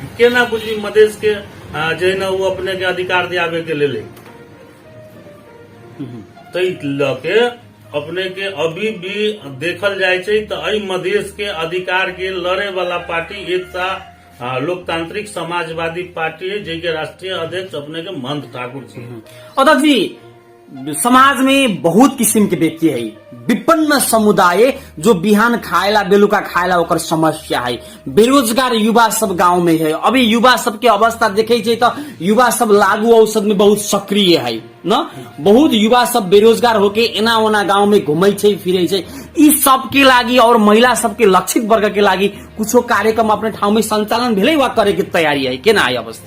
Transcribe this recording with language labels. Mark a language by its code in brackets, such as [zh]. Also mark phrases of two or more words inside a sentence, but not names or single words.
[mai] केना बुझी मधेश के जो है न वो अपने के अधिकार दियावे के ले के अपने के अभी भी देखल जाए तो मधेश के अधिकार के लड़े वाला पार्टी एकता लोकतांत्रिक समाजवादी पार्टी है, जिनके राष्ट्रीय अध्यक्ष अपने के मंद ठाकुर जी। अध्यक्ष जी समाज में बहुत किस्म के व्यक्ति है, विपन्न समुदाय जो बिहान खाएला बेलुका खाएला ओकर समस्या है। बेरोजगार युवा सब गांव में है। अभी युवा सब के अवस्था देखे तो युवा सब लागू औषध में बहुत सक्रिय है। न बहुत युवा सब बेरोजगार होके एना ओना गांव में घूमे छै फिरे छै। ई सब के लागी और महिला सबके लक्षित वर्ग के लागी कुछो कार्यक्रम अपने ठाउँ में संचालन भेलै वा करे के तैयारी है केना है अवस्था?